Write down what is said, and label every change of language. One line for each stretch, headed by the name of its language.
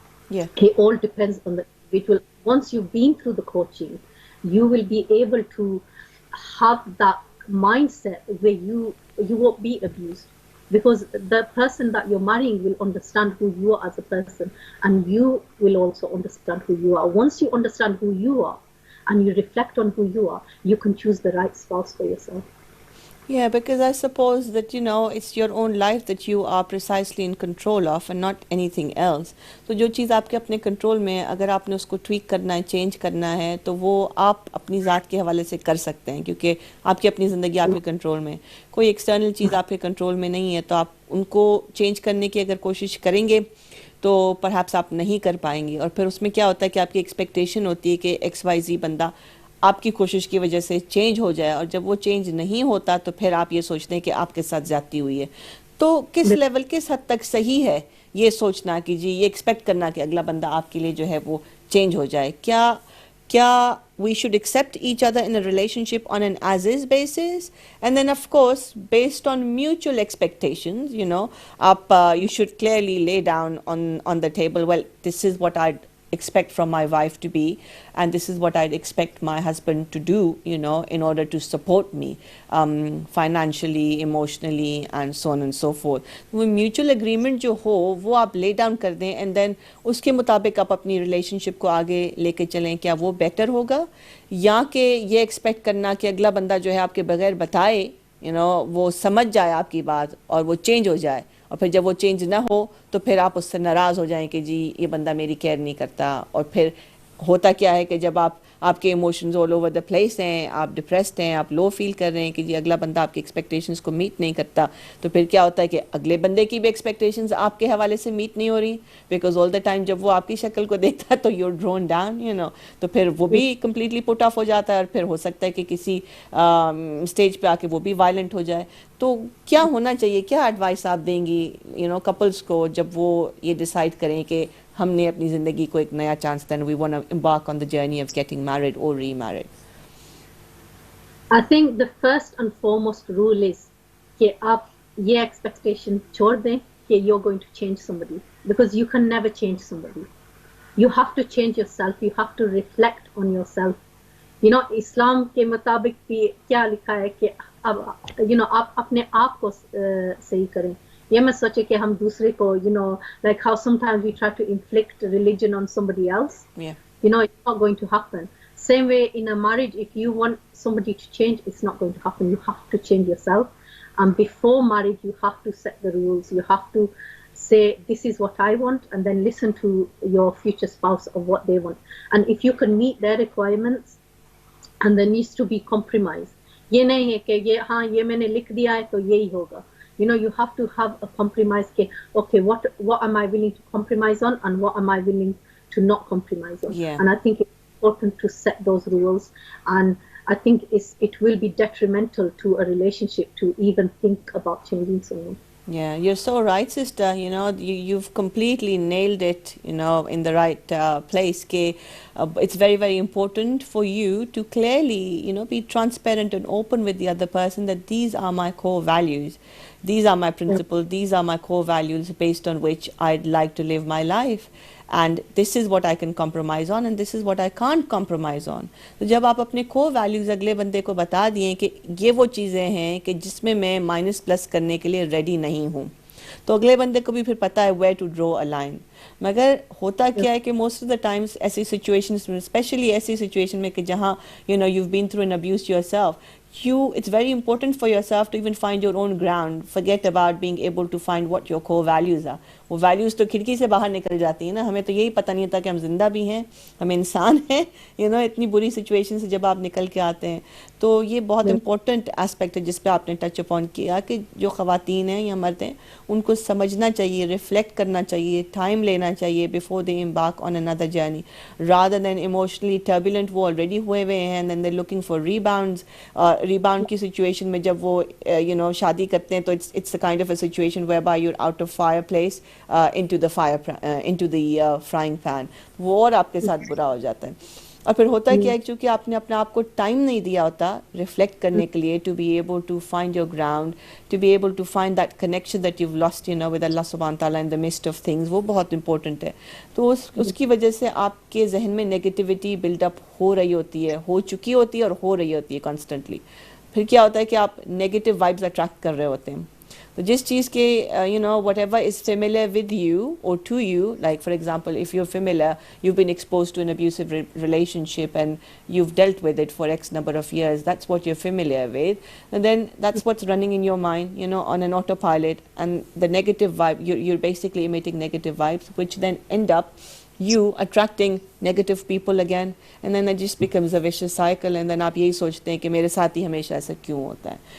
English: It all depends on the individual. Once you've been through the coaching, you will be able to have that mindset where you won't be abused, because the person that you're marrying will understand who you are as a person, and you will also understand who you are. Once you understand who you are and you reflect on who you are, you can choose the right spouse for yourself. Yeah, because I suppose that, it's your own life that you are precisely in control of and not anything else.
Hindi: तो जो चीज़ आपके अपने control में है, अगर आपने उसको tweak करना है, चेंज करना है, तो वो आप अपनी ज़ात के हवाले से कर सकते हैं, क्योंकि आपकी अपनी ज़िंदगी आपके कंट्रोल में है। कोई एक्सटर्नल चीज़ आपके कंट्रोल में नहीं है, तो आप उनको चेंज करने की अगर कोशिश करेंगे तो परहैप्स आप नहीं कर पाएंगे। और फिर उसमें क्या होता है कि आपकी एक्सपेक्टेशन होती है कि XYZ बंदा आपकी कोशिश की वजह से चेंज हो जाए, और जब वो चेंज नहीं होता तो फिर आप ये सोचते हैं कि आपके साथ ज्यादती हुई है। तो किस लेवल, किस हद तक सही है ये सोचना कि जी, ये एक्सपेक्ट करना कि अगला बंदा आपके लिए जो है वो चेंज हो जाए? क्या क्या
English: we should accept each other in a relationship on an as is basis, and then of course based on mutual expectations, you should clearly lay down on the table, well, this is what I'd expect from my wife to be, and this is what I'd expect my husband to do, in order to support me financially, emotionally, and so on and so forth.
Hindi: वो mutual agreement जो हो वो आप lay down कर दें,
English: and then
Hindi: उसके मुताबिक आप अपनी relationship को आगे लेके चलें। क्या वो better होगा, या कि ये expect करना कि अगला बंदा जो है आपके बगैर बताए, वो समझ जाए आपकी बात और वो change हो जाए, और फिर जब वो चेंज ना हो तो फिर आप उससे नाराज़ हो जाएं कि जी, ये बंदा मेरी केयर नहीं करता। और फिर होता क्या है कि जब आपके emotions
English: all over the place
Hindi: हैं, आप डिप्रेस्ड हैं, आप लो फील कर रहे हैं कि जी अगला बंदा आपकी एक्सपेक्टेशंस को मीट नहीं करता, तो फिर क्या होता है कि अगले बंदे की भी एक्सपेक्टेशंस आपके हवाले से मीट नहीं हो रही,
English: because all the time
Hindi: जब वो आपकी शक्ल को देखता है तो
English: your drone down,
Hindi: तो फिर वो भी कम्प्लीटली पुट ऑफ हो जाता है, और फिर हो सकता है कि किसी स्टेज पे आके वो भी वायलेंट हो जाए। तो क्या होना चाहिए, क्या एडवाइस आप देंगी कपल्स को जब वो ये डिसाइड करें कि हमने अपनी ज़िंदगी को एक नया चांस देना,
English: We want to embark on the journey of getting married or remarried? I think the first and foremost rule is
Hindi: कि आप ये expectation छोड़ दें कि
English: you're going to change somebody, because you can never change somebody. You have to change yourself. You have to reflect on yourself.
Hindi: इस्लाम के मुताबिक भी क्या लिखा है कि अब आप अपने आप को सही करें। ये मत सोचे कि हम दूसरे को
English: like how sometimes we try to inflict religion on somebody else. Yeah. It's not going to happen. Same way in a marriage, if you want somebody to change, it's not going to happen. You have to change yourself, and before marriage you have to set the rules. You have to say, this is what I want, and then listen to your future spouse of what they want, and if you can meet their requirements, and there needs to be compromise.
Hindi: ये नहीं है कि ये मैंने लिख दिया है तो यही होगा.
English: You have to have a compromise. Okay, what am I willing to compromise on, and what am I willing to not compromise on? Yeah. And I think it's important to set those rules, and I think it will be detrimental to a relationship to even think about changing someone. Yeah, you're so right, sister. You've completely nailed it, in the right place. It's very, very important for you to clearly, be transparent and open with the other person that these are my core values. These are my principles. These are my core values based on which I'd like to live my life. And this is what I can compromise on, and this is what I can't compromise on.
Hindi: तो जब आप अपने core values अगले बंदे को बता दिए कि ये वो चीज़ें हैं कि जिसमें मैं माइनस प्लस करने के लिए रेडी नहीं हूँ, तो अगले बंदे को भी फिर पता है
English: where to draw a line.
Hindi: मगर होता क्या है कि
English: most of the times ऐसी situations में, especially
Hindi: ऐसी situation में कि जहाँ
English: you've been through an abuse yourself, it's very important for yourself to even find your own ground. Forget about being able to find what your core values are.
Hindi: वो values तो खिड़की से बाहर निकल जाती है ना, हमें तो यही पता नहीं होता कि हम जिंदा भी हैं, हम इंसान हैं, इतनी बुरी सिचुएशन से जब आप निकल के आते हैं। तो ये बहुत इंपॉर्टेंट एस्पेक्ट है जिस पे आपने टच अपॉन किया कि जो ख़वातीन हैं या मर्द हैं उनको समझना चाहिए, रिफ्लेक्ट करना चाहिए, टाइम लेना चाहिए
English: before they embark on another journey, rather than
Hindi: emotionally turbulent वो ऑलरेडी हुए हुए हैं,
English: and then they're looking for rebound
Hindi: की सिचुएशन में जब वो शादी करते हैं तो
English: it's the kind of a situation whereby you're out of fireplace into the frying pan.
Hindi: वो और आपके साथ बुरा हो जाता है। और फिर होता है क्या है, क्योंकि आपने अपने आप को टाइम नहीं दिया होता रिफ्लेक्ट करने के लिए,
English: to be able to find your ground, to be able to find that connection that you've lost
Hindi: with Allah subhanahu wa ta'ala in the midst of things, वो बहुत इंपॉर्टेंट है। तो उसकी वजह से आपके जहन में नेगेटिविटी बिल्डअप हो रही होती है, हो चुकी होती है और हो रही होती है कॉन्स्टेंटली। फिर क्या होता है कि आप नेगेटिव वाइब्स अट्रैक्ट कर रहे होते हैं।
English: तो जिस चीज़ के whatever is familiar with you or to you, like for example if you're familiar, you've been exposed to an abusive relationship and you've dealt with it for X number of years, that's what you're familiar with, and then that's what's running in your mind, on an autopilot, and the negative vibe, you're basically emitting negative vibes which then end up you attracting negative people again, and then it just becomes a vicious cycle, and then
Hindi: आप यही सोचते हैं कि मेरे साथ ही हमेशा ऐसा क्यों होता
English: है.